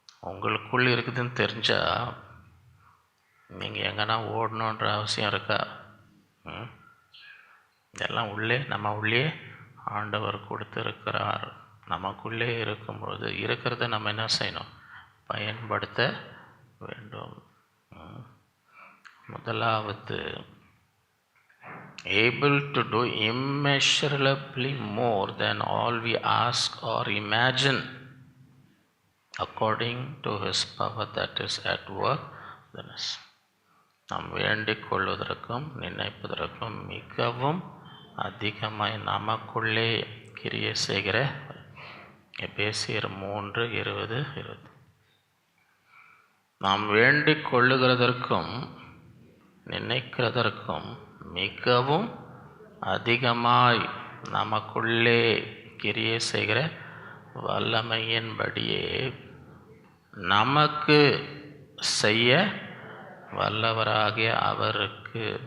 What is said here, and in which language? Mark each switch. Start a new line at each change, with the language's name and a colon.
Tamil: உங்களுக்குள் இருக்குதுன்னு தெரிஞ்சால் நீங்கள் எங்கன்னா ஓடணுன்ற அவசியம் இருக்கா? இதெல்லாம் நம்ம உள்ளே ஆண்டவர் கொடுத்துருக்கிறார். நமக்குள்ளே இருக்கும்பொழுது இருக்கிறத நம்ம என்ன செய்யணும்? பயன்படுத்த வேண்டும்.
English: முதலாவது, able to do immeasurably more than all we ask or imagine, according to his power that is at work within us.
Tamil: நாம் வேண்டிக் கொள்வதற்கும் நினைப்பதற்கும் மிகவும் அதிகமாய் நமக்குள்ளே கிரியை செய்கிற. எபேசியர் 3:20. நாம் வேண்டிக் கொள்ளுகிறதற்கும் நினைக்கிறதற்கும் மிகவும் அதிகமாய் நமக்குள்ளே கிரியை செய்கிற வல்லமையின்படியே நமக்கு செய்ய வல்லவராகிய அவருக்கு.